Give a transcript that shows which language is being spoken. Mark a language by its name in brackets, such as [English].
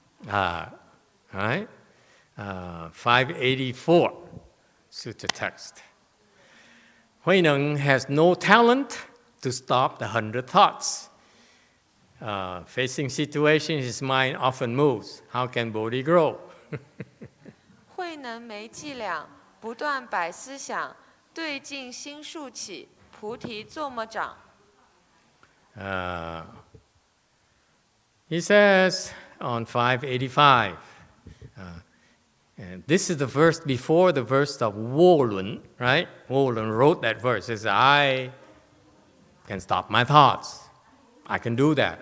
[English] All right? 584, Sutta text. Huineng has no talent to stop the 100 thoughts. Facing situations, his mind often moves. How can Bodhi grow? [Chinese] 慧能没伎俩，不断摆思想，对境心竖起，菩提作么长。 [English] He says on 585, and this is the verse before the verse of Wolun, right? Wolun wrote that verse. He says, I can stop my thoughts. I can do that.